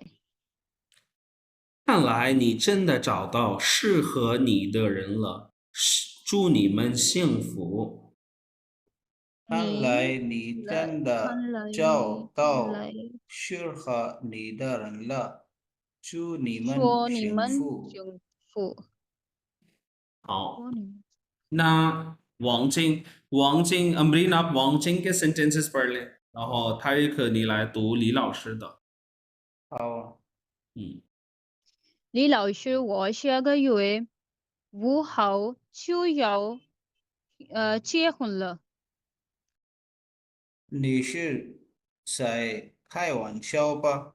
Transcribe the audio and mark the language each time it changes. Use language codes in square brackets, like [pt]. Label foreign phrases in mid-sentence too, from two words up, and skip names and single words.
[zh] 看来你真的找到适合你的人了，祝你们幸福。看来你真的找到适合你的人了，祝你们说你幸们福。幸福。好，那 [hi] 王晶 अमरीन आप 王晶 के sentences पढ़ ले， [zh] 然后Tarik你来读李老师的。好，李老师，我下个月5号就要结婚了。你是在开玩笑吧？